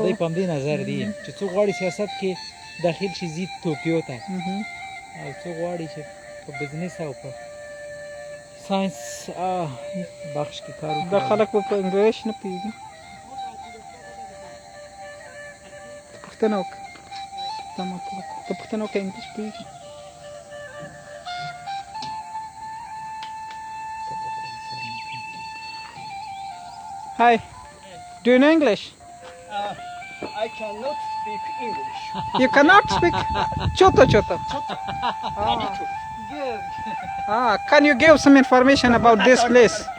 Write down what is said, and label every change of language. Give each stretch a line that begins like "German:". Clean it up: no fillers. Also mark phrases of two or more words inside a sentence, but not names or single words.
Pashto: د دوی په همدې نظر دي چې څوک غواړي سیاست کې داخل شي ځي توکیو ته، او څوک غواړي چې په بزنس او په ساینس بخش کې کار وکړي. دا خلک په انګلیش نه پوهېږي. پوښتنه وکړه ته پوښتنه وکړه انګلیش پوهېږي.
English: Hi, do you know English? I cannot speak English. You cannot speak? Choto. Good. Can you give some information about this place?